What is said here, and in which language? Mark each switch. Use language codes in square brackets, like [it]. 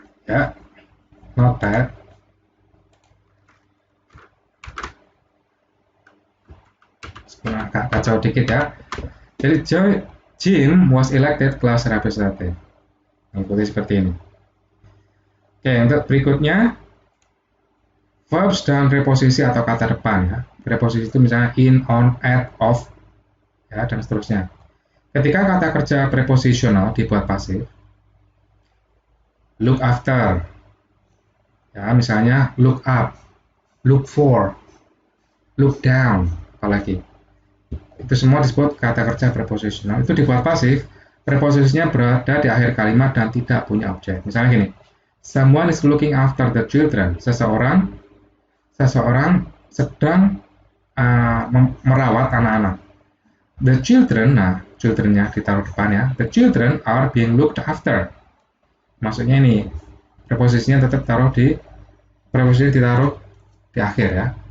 [en] Ya, not bad. [id] Agak kacau dikit ya. Jadi [en] Jim was elected class representative. [id] Mengikuti seperti ini. Oke, untuk berikutnya verbs dan preposisi atau kata depan ya. Preposisi itu misalnya in, on, at, of, ya dan seterusnya. Ketika kata kerja preposisional dibuat pasif, look after, ya misalnya look up, look for, look down, apalagi. Itu semua disebut kata kerja preposisional. Itu dibuat pasif, preposisinya berada di akhir kalimat dan tidak punya objek. Misalnya gini, [en] someone is looking after the children. [id] Seseorang sedang merawat anak-anak. [en] The children, [id] nah childrennya ditaruh depan ya. [en] The children are being looked after. [id] Maksudnya ini preposisinya tetap preposisinya ditaruh di akhir ya.